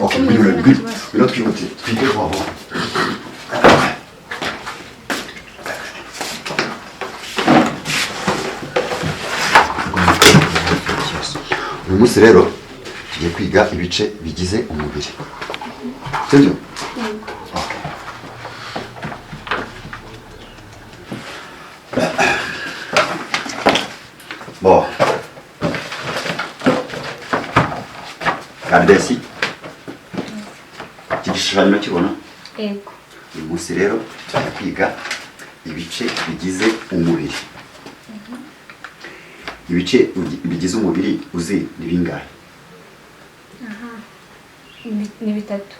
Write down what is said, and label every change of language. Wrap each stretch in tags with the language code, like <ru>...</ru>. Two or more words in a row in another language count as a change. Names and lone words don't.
<rw>Okay, bino twihute twige kwabo. Uyu munsi rero tugiye kwiga ibice bigize umubiri. Sibyo? Bon.</rw> <fr>Regardez ici.</fr> <rw>Iki gishushanyo kibona? Yego. Uyu munsi rero tugiye kwiga ibice bigize umubiri. Ibice bigize umubiri uzi ni bingahe? Aha. Ni bitatu.</rw>